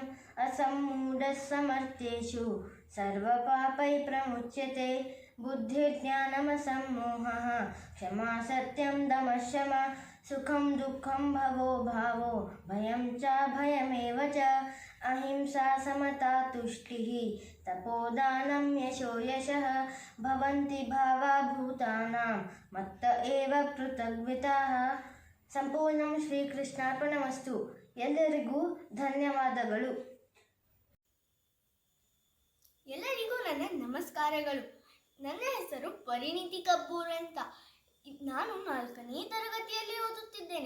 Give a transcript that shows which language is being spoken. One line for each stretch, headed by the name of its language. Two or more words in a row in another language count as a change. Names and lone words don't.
Sanskrit: असम्मूढः समर्थ्येषु सर्वपापैः प्रमुच्यते बुद्धिर्ज्ञानमसम्मोहः क्षमा सत्यं दमः शमः सुखं दुःखं भवो भावो भयं चाभयमेव च अहिंसा समता तुष्टिः तपोदानं यशो यशः भवन्ति भावा भूतानां मत्त एव पृथग्विताः ಸಂಪೂರ್ಣಂ ಶ್ರೀಕೃಷ್ಣಾರ್ಪಣಮಸ್ತು.
Kannada: ಎಲ್ಲರಿಗೂ ಧನ್ಯವಾದಗಳು. ಎಲ್ಲರಿಗೂ ನನ್ನ ನಮಸ್ಕಾರಗಳು. ನನ್ನ ಹೆಸರು ಪರಿಣಿತಿ ಕಬ್ಬೂರ್ ಅಂತ. ನಾನು 4ನೇ ತರಗತಿಯಲ್ಲಿ ಓದುತ್ತಿದ್ದೇನೆ.